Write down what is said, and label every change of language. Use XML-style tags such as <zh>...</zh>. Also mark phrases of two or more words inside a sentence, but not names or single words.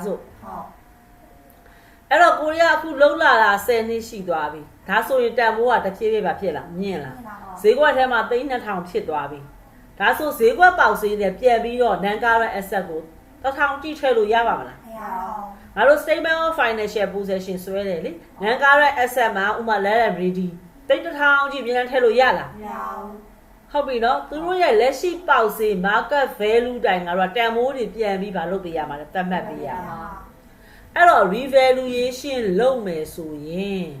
<my>စို့အဲ့တော့ကိုရီးယားအခုလုံးလာတာ10နှစ်ရှိသွားပြီဒါဆိုရင်တန်ဖိုးကတစ်ဖြည်းဖြည်းပါဖြစ်လာမြင့်လာဈေးကွက်ထဲ မှာ$2000ဖြစ်သွားပြီဒါဆိုဈေးကွက်ပေါက်ဈေးနဲ့ပြန်ပြီးတော့</my> <en>non current asset</en> <my>ကို1000ကြည့်ထည့်လို့ရပါမလားမရပါဘူးငါတို့</my> <en>statement of financial position</en> <my>ဆွဲတယ်လေ</my> <en>non current asset</en> <my>မှာဥပမာ liability 1000ကြည့်ပြန်ထည့်လို့ရလားမရဘူးဟုတ်ပြီနော်သူတို့ရဲ့လက်ရှိပေါက်ဈေး</my> <en>market value</en> <my>တိုင်ငါတို့တန်ဖိုးတွေပြန်ပြီးပါလုပ်ပေးရမှာလဲသတ်မှတ်ပေးရမှာအဲ့တော့ revaluation လုပ်မယ်ဆိုရင်</my>